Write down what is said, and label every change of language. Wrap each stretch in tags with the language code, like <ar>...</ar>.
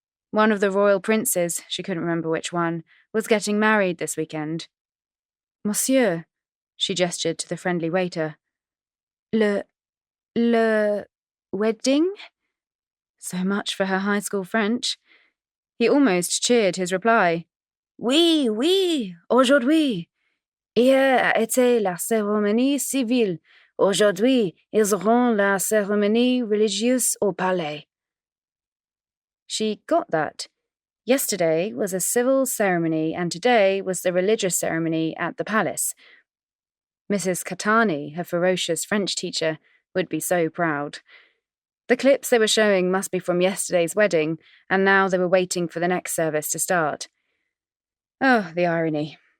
<en>One of the royal princes, she couldn't remember which one, was getting married this weekend. "Monsieur," she gestured to the friendly waiter. Le wedding?" So much for her high school French. He almost cheered his reply.</en> <fr>"Oui, oui, aujourd'hui. Hier a été la cérémonie civile. Aujourd'hui, ils auront la cérémonie religieuse au palais."</fr> <en>She got that. Yesterday was a civil ceremony and today was the religious ceremony at the palace. Mrs. Catani, her ferocious French teacher, would be so proud. The clips they were showing must be from yesterday's wedding, and now they were waiting for the next service to start. Oh, the irony.</en>